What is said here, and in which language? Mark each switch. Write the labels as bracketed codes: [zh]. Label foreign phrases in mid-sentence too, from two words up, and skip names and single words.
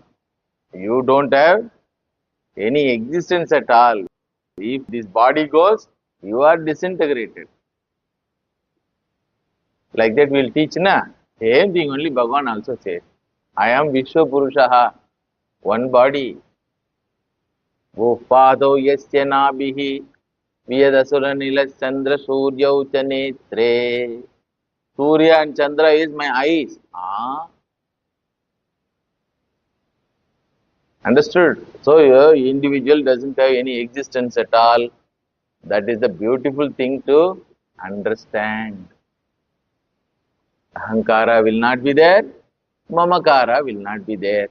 [en] You don't have any existence at all. If this body goes, you are disintegrated. Like that we will teach, na? Same thing only Bhagavan also says. I am Vishwa Purushaha, one body. [sa] Vopado yasya nabihi viyadasura nilas chandra surya uchanetre. [en] Surya and Chandra is my eyes. Understood? So your individual doesn't have any existence at all. That is the beautiful thing to understand. Ahankara will not be there. Mamakara will not be there.